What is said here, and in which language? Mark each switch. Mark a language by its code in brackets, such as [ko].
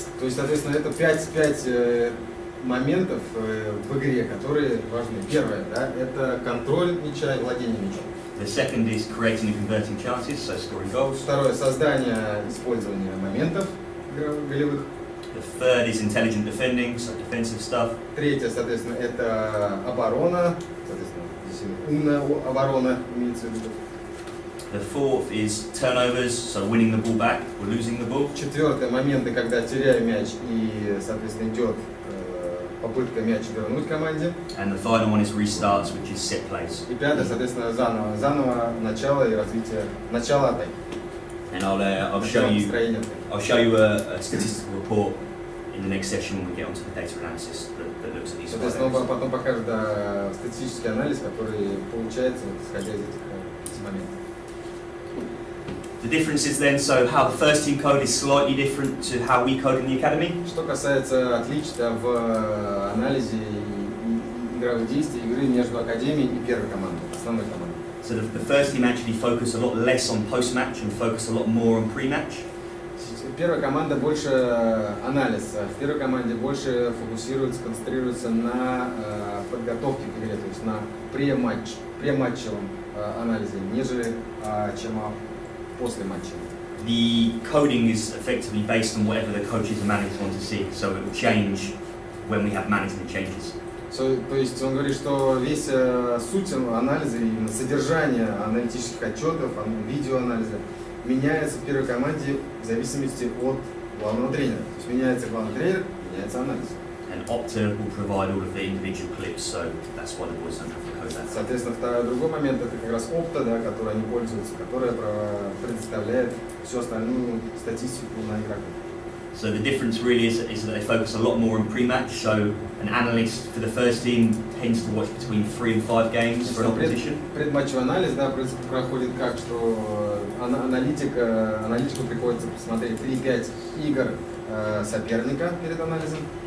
[ru] То есть, соответственно, это 5 моментов в игре, которые важны. Первое, да, это контроль мяча и владение мячом. [en] The second is creating and converting chances, so scoring goals. [ru] Второе, создание, использование моментов голевых. [en] The third is intelligent defending, so defensive stuff. [ru] Третье, соответственно, это оборона, соответственно, здесь умная оборона имеется в виду. [en] The fourth is turnovers, so winning the ball back or losing the ball. [ru] Четвертое, моменты, когда теряю мяч и, соответственно, идет попытка мяч вернуть команде. [en] And the final one is restarts, which is set plays. [ru] И пятое, соответственно, заново начало и развитие, начало атаки. [en] And I'll show you a statistical report in the next session when we get onto the data analysis that looks at these 5 [ru] Соответственно, он [en] areas. [ru] потом покажет статистический анализ, который получается, исходя из этих моментов. [en] The differences then, so how the first team code is slightly different to how we code in the academy. [ru] Что касается отличий в анализе игровых действий игры между академией и первой командой, основной командой. [en] So the first team actually focus a lot less on post-match and focus a lot more on pre-match. [ru] Первая команда больше анализ, в первой команде больше фокусируется, концентрируется на подготовке к игре, то есть на прематчевом анализе, нежели чем после матча. [en] the coding is effectively based on whatever the coaches and managers want to see, so it will change when we have management changes. [ru] То есть он говорит, что весь суть анализа, именно содержание аналитических отчетов, видеоанализа меняется в первой команде в зависимости от главного тренера. То есть меняется главный тренер, меняется анализ. [en] And Opta will provide all of the individual clips, so that's why the boys don't have to code that. [ru] Соответственно, другой момент это как раз Opta, да, которой они пользуются, которая предоставляет всю остальную статистику на игроков. [en] So the difference really is that they focus a lot more on pre-match, so an analyst for the first team tends to watch between 3 and 5 games for an opposition. [ru] Предматчевый анализ, да, проходит как, что аналитику приходится посмотреть 3-5 игр соперника перед анализом.